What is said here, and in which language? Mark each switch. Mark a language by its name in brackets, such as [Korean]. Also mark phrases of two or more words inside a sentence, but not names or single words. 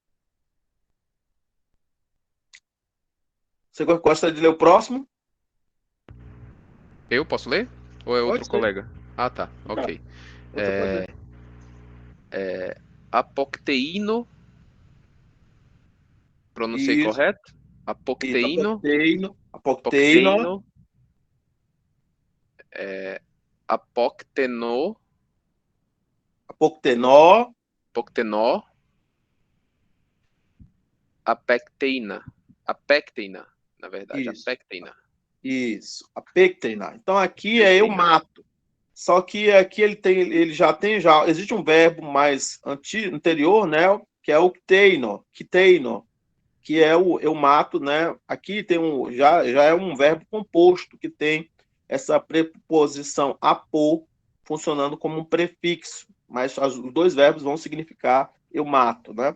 [Portuguese] Você gosta de ler o próximo? Eu posso ler? Ou é outro Pode ser. colega? Ah, tá. Tá. Ok. Você pode ler. Apocteíno. Pronunciei Isso, correto? isso. Apocteíno. Apocteino, [Greek] ἀποκτείνω. ἀποκτενῶ. [Portuguese] apoctenó, [Greek] ἀποκτενῶ. ἀπέκτεινα. [Portuguese] Apecteína, na verdade. isso, Apecteína. isso. Apecteina. Então aqui é eu Apecteína. mato. Só que aqui ele já existe um verbo mais anterior, né? Que é o quiteino, que é o eu mato, né? Aqui tem já é um verbo composto que tem essa preposição apô funcionando como um prefixo, mas os dois verbos vão significar eu mato, né?